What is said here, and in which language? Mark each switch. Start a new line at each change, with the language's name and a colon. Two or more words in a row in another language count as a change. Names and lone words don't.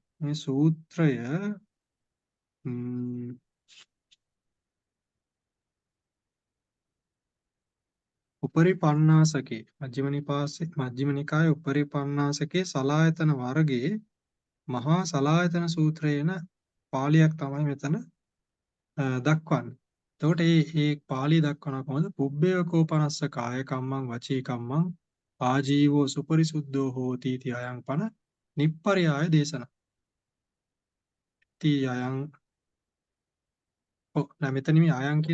Sinhala: මේ සූත්‍රය උපරිපන්නාසකේ මජ්ක්‍ධිම නිකායේ උපරිපන්නාසකේ සලායතන වර්ගයේ මහා සලායතන සූත්‍රයේන පාළියක් තමයි මෙතන දක්වන්නේ. එතකොට මේ පාළිය දක්වන කොහොමද?
Pali: පුබ්බේව කෝපනස්ස කාය කම්මං වචී කම්මං ආජීවෝ සුපරිසුද්ධෝ හෝති इति අයං පන නිප්පරයාය දේශනා.
Sinhala: ති අයං නෑ මෙතන මේ අයං කියන